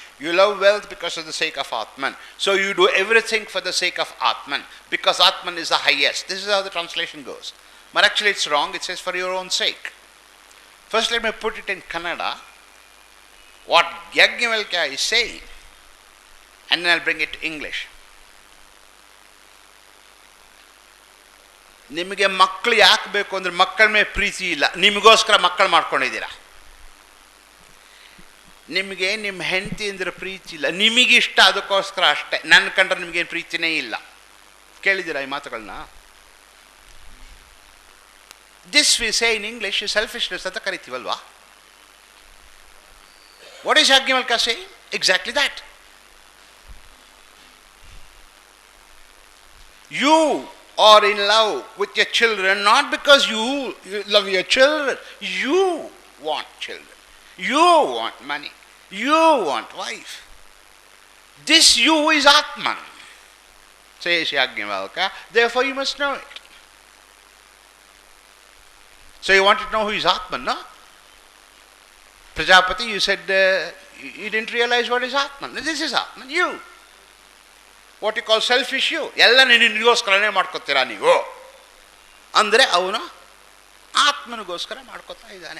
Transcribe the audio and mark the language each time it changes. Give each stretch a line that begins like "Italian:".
English: You love wealth because of the sake of Atman. So you do everything for the sake of Atman, because Atman is the highest. This is how the translation goes. But actually it's wrong. It says for your own sake. First let me put it in Kannada, what Yajnavalkya is saying, and then I'll bring it to English.
Kannada: ನಿಮಗೆ ಮಕ್ಕಳು ಯಾಕೆ ಬೇಕು ಅಂದರೆ ಮಕ್ಕಳ ಮೇಲೆ ಪ್ರೀತಿ ಇಲ್ಲ, ನಿಮಗೋಸ್ಕರ ಮಕ್ಕಳು ಮಾಡ್ಕೊಂಡಿದ್ದೀರಾ. ನಿಮಗೆ ನಿಮ್ಮ ಹೆಂಡತಿ ಅಂದರೆ ಪ್ರೀತಿ ಇಲ್ಲ, ನಿಮಗಿಷ್ಟ ಅದಕ್ಕೋಸ್ಕರ ಅಷ್ಟೇ, ನನ್ನ ಕಂಡ್ರೆ ನಿಮಗೇನು ಪ್ರೀತಿನೇ ಇಲ್ಲ. ಕೇಳಿದ್ದೀರಾ ಈ ಮಾತುಗಳನ್ನ?
English: this we say in English selfishness
Kannada: ಅಂತ ಕರಿತೀವಲ್ವಾ?
English: What is Yajnavalkya saying? Exactly that. You are in love with your children not because you love your children. You want children. You want money. You want wife. This you is Atman. says Yajnavalkya. Therefore you must know it. So you want to know who is Atman, no? Prajapati, you said you didn't realize what is Atman. This is Atman, you. What you call selfish you.
Kannada: ಎಲ್ಲ ನಿನಗೋಸ್ಕರನೇ ಮಾಡ್ಕೊತೀರಾ ನೀವು ಅಂದರೆ ಅವನು ಆತ್ಮನಿಗೋಸ್ಕರ ಮಾಡ್ಕೊತಾ ಇದ್ದಾನೆ.